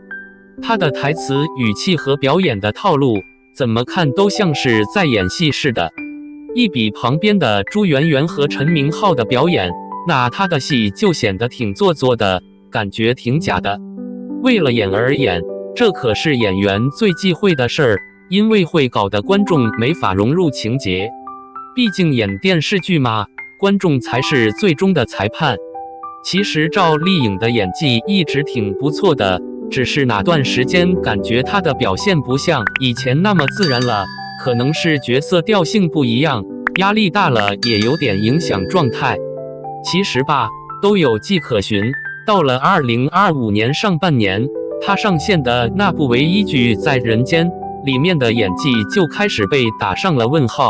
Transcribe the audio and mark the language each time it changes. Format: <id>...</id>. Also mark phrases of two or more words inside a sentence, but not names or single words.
<zh>他的台詞語氣和表演的套路，怎麼看都像是在演戲似的。一比旁邊的朱媛媛和陳明昊的表演，那他的戲就顯得挺做作的，感覺挺假的。為了演而演，這可是演員最忌諱的事兒，因為會搞得觀眾沒法融入情節。畢竟演電視劇嘛，觀眾才是最終的裁判。其實趙麗穎的演技一直挺不錯的，只是哪段時間感覺她的表現不像以前那麼自然了，可能是角色調性不一樣，壓力大了也有點影響狀態。其實吧，都有跡可循，到了2025年上半年，她上線的那部唯一劇《在人間》裡面的演技就開始被打上了問號。</zh>